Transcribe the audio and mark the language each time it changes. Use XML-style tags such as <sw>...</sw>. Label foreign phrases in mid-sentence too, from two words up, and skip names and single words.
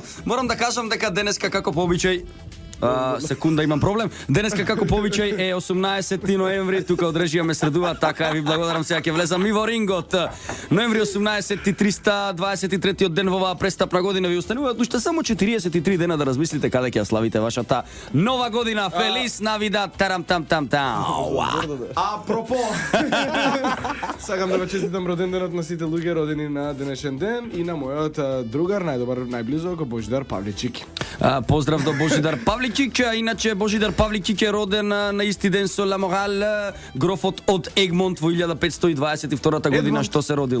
<mk>Морам да кажам дека денеска, како по обичај, секунда, имам проблем. Денеска како повичај е 18 ноември, тука од режија ме средува, така ви благодарам, сега ќе влезам и во рингот. Ноември 18 и 323 ден во оваа престапна година ви остануваат уште само 43 дена да размислите каде ќе ја славите вашата нова година.</mk> <es>Feliz Navidad,</es> <mk>тарам там там там. Апропо, сакам да ве честитам роденденот на сите луѓе родени на денешен ден и на мојот другар, најдобар, најблизок, Божидар Павличик. Поздрав до Божидар Павличик, иначе Божидар Павличик е роден на исти ден со Ламорал, грофот од Егмонт во 1522 година што се родил.</mk>